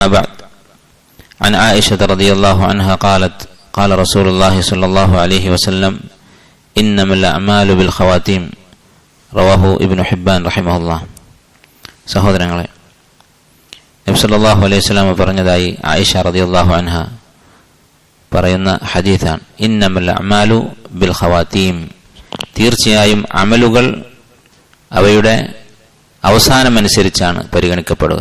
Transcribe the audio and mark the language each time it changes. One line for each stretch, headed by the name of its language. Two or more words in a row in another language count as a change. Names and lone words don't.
Arabic: بعد عن عائشة رضي الله عنها قالت قال رسول الله صلى الله عليه وسلم إنما الأعمال بالخواتيم رواه ابن حبان رحمه الله.
Malayalam: സഹോദരങ്ങളെ, നബി
Arabic: صلى الله عليه وسلم
Malayalam: പറഞ്ഞതായി ആയിഷ
Arabic: رضي الله عنها
Malayalam: പറയുന്ന ഹദീസാണ്.
Arabic: إنما الأعمال بالخواتيم,
Malayalam: തീർച്ചയായും അമലുകൾ അവയുടെ അവസാനമനുസരിച്ചാണ് പരിഗണിക്കപ്പെടുക.